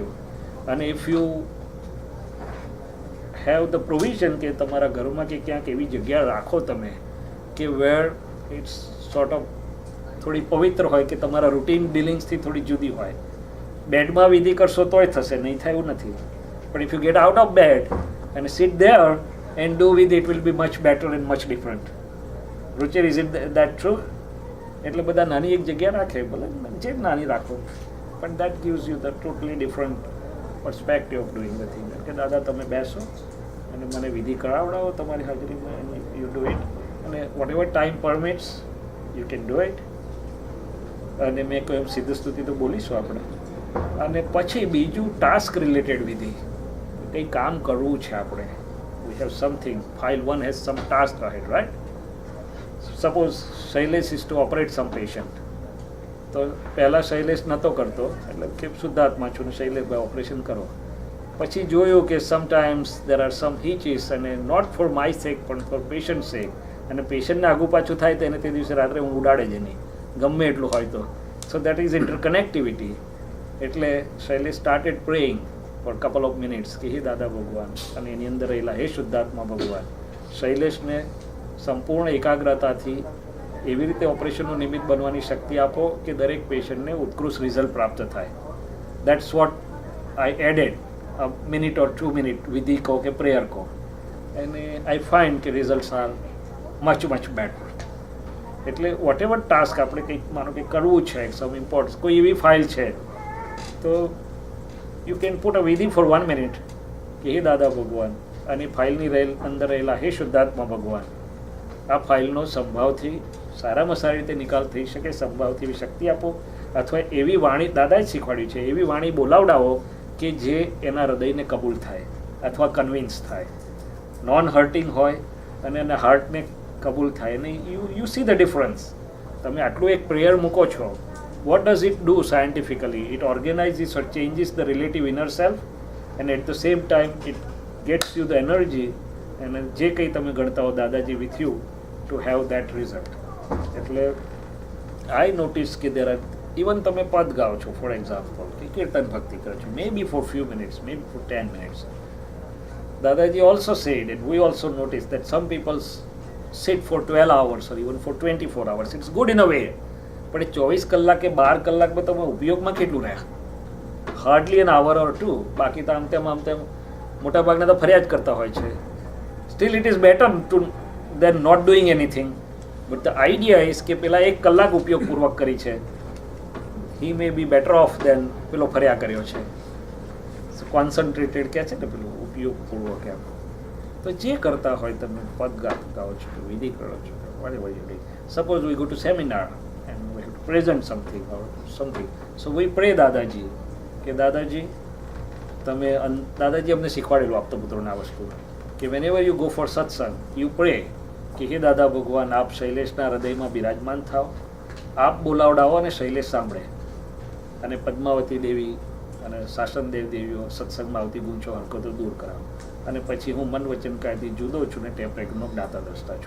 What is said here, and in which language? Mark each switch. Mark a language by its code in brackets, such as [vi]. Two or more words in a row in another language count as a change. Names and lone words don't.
[gu] અને [en] If you have the provision [gu] કે તમારા ઘરમાં કે ક્યાંક એવી જગ્યા રાખો તમે કે [en] where it's sort of [gu] થોડી પવિત્ર હોય, કે તમારા રૂટીન ડિલિંગ્સથી થોડી જુદી હોય. બેડમાં વિધિ કરશો તોય થશે, નહીં થાય એવું નથી, પણ [en] If you get out of bed and sit there and do with it will be much better and much different. Ruchir, is it that true? [gu] એટલે બધા નાની એક જગ્યા રાખે, ભલે જે નાની રાખો, [en] but that gives you the totally different perspective of doing the thing. [gu] કે દાદા તમે બેસો અને મને વિધિ કરાવડાવો તમારી હાજરીમાં, [en] and you do it, અને whatever time permits you can do it. [gu] અને મેં કોઈ એમ સિદ્ધ સ્તુતિ તો બોલીશું આપણે. અને પછી બીજું [en] task related [gu] વિધિ, કંઈ કામ કરવું છે આપણે. [en] We have something, file 1 has some task ahead, right? Suppose શૈલેષ is to operate some patient, [gu] તો પહેલાં શૈલેષ નહોતો કરતો, એટલે કે શુદ્ધાત્મા છું ને શૈલેષભાઈ ઓપરેશન કરો. પછી જોયું કે [en] sometimes there are some hitches, [gu] અને [en] not for my sake [gu] પણ [en] for patient sake, [gu] અને પેશન્ટને આગું પાછું થાય તો એને તે દિવસે રાત્રે હું ઉડાડે જ નહીં, ગમે એટલું હોય તો, [en] So that is interconnectivity. [gu] એટલે શૈલેષ [en] started praying for a couple of minutes [gu] કે હે દાદા ભગવાન, અને એની અંદર રહેલા હે શુદ્ધાત્મા ભગવાન, શૈલેષને સંપૂર્ણ એકાગ્રતાથી એવી રીતે ઓપરેશનનું નિમિત્ત બનવાની શક્તિ આપો કે દરેક પેશન્ટને ઉત્કૃષ્ટ રિઝલ્ટ પ્રાપ્ત થાય. [en] That's what I added, a minute or 2 minute [gu] વિધિ કહો કે પ્રેયર કહો, અને [en] I find કે results are much better. [gu] એટલે [en] whatever task [gu] આપણે કંઈક માનો કે કરવું છે, [en] some importance, [gu] કોઈ એવી ફાઇલ છે તો [en] you can put a વિધિ for 1 minute [gu] કે હે દાદા ભગવાન, અને ફાઇલની અંદર રહેલા હે શુદ્ધાત્મા ભગવાન, આ ફાઇલનો સંભાવથી સારામાં સારી રીતે નિકાલ થઈ શકે, સંભાવથી એવી શક્તિ આપો, અથવા એવી વાણી, દાદાએ જ શીખવાડ્યું છે, એવી વાણી બોલાવડાવો કે જે એના હૃદયને કબૂલ થાય અથવા કન્વિન્સ થાય, [en] non hurting [gu] હોય અને એના હાર્ટને કબૂલ થાય. અને [en] you see the difference. [gu] તમે આટલું એક પ્રેયર મૂકો છો, [en] what does it do scientifically? It organizes or changes the relative inner self, and at the same time it gets you the energy, and [gu] જે કંઈ તમે ગણતા હો દાદાજી [en] with you to have that result. [gu] એટલે [en] I notice [gu] કે [en] there are, even [gu] તમે પદ ગાઓ છો [en] for example, [gu] કે કીર્તન ભક્તિ કરો છો, [en] maybe for few minutes, maybe for 10 minutes. Dadaji also said, and we also noticed that some people sit for 12 hours or even for 24 hours. It's good in a way. [gu] પણ એ 24 કલાક કે 12 કલાકમાં તમે ઉપયોગમાં કેટલું રહ્યા? [en] Hardly an hour or two. [gu] બાકી તો આમ તેમ મોટાભાગના તો ફરિયાદ કરતા હોય છે. [en] Still it is better to than not doing anything. But the idea is [gu] કે પેલા 1 કલાક ઉપયોગપૂર્વક કરી છે, [en] he may be better off than [gu] પેલો ફર્યા કર્યો છે. કોન્સન્ટ્રેટેડ કહે છે ને પેલું ઉપયોગપૂર્વક એમ. તો જે કરતા હોય, તમે પદ ગાઓ છો, વિધિ કરો છો, [en] whatever you do. Suppose we go to seminar and we have to present something or something. So we pray [gu] દાદાજી કે દાદાજી તમે, દાદાજી અમને શીખવાડેલું આપતો પુત્રોને આ વસ્તુ કે [en] whenever you go for satsang, you pray [gu] કે હે દાદા ભગવાન, આપ શૈલેષના હૃદયમાં બિરાજમાન થાઓ, આપ બોલાવડાવો અને શૈલેષ સાંભળે, અને પદ્માવતી દેવી અને શાસનદેવ દેવીઓ સત્સંગમાં આવતી ગૂંચો હરકતો દૂર કરાવો, અને પછી હું મન વચન કાયથી જુદો છું ને ટેપ રેકનો જ્ઞાતા દ્રષ્ટા છું.